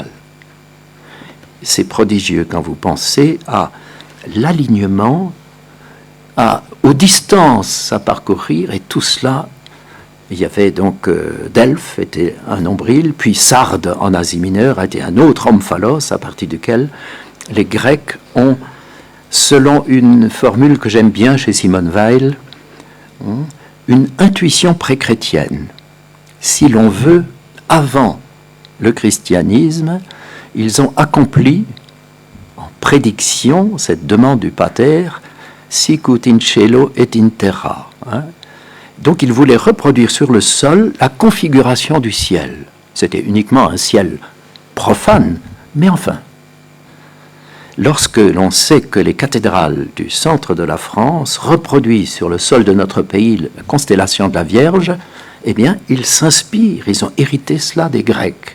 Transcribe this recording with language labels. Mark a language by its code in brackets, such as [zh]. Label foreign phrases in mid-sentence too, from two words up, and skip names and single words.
[fr] C'est prodigieux quand vous pensez à l'alignement, aux distances à parcourir, et tout cela, il y avait donc Delphes était un nombril, puis Sardes en Asie mineure était un autre omphalos, à partir duquel les Grecs ont, selon une formule que j'aime bien chez Simone Weil, une intuition pré-chrétienne. Si l'on veut, avant le christianisme, ils ont accompli en prédiction cette demande du pater, [la] sic ut in cielo et in terra. [fr] Donc ils voulaient reproduire sur le sol la configuration du ciel. C'était uniquement un ciel profane, mais enfin, lorsque l'on sait que les cathédrales du centre de la France reproduisent sur le sol de notre pays la constellation de la Vierge, eh bien, ils s'inspirent, ils ont hérité cela des Grecs.